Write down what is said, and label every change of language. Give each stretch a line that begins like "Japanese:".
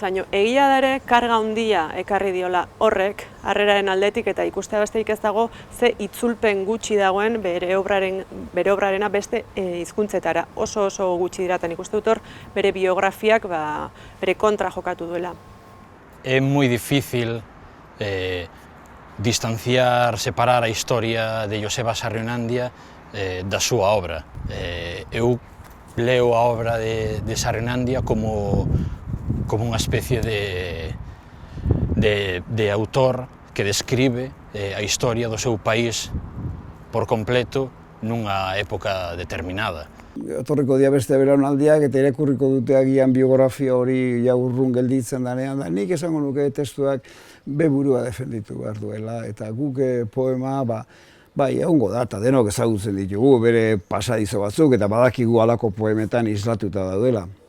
Basque: Baina egia da ere, karga handia ekarri diola horrek, harreraren aldetik, eta ikustea besterik ez dago, ze itzulpen gutxi dagoen bere obrarena beste hizkuntzetara. Oso gutxi diratan ikuste dut hor, bere biografiak bere kontra jokatu duela.
Galician: É moi difícil distanciar, separar a historia de Joseba Sarrionandia da súa obra. Eu leo a obra de Sarrionandia como unha especie de autor que describe a historia do seu país por completo nunha época determinada.
Basque: Etorriko dia beste belaunaldiak eta irakurriko dute agian biografia hori urrun gelditzen danean, da nik esango nuke testuak beburua defenditu behar duela, eta guk poema, egongo da, eta denok ezagutzen ditugu, bere pasadizo batzuk, eta badakigu halako poemetan islatuta dauela.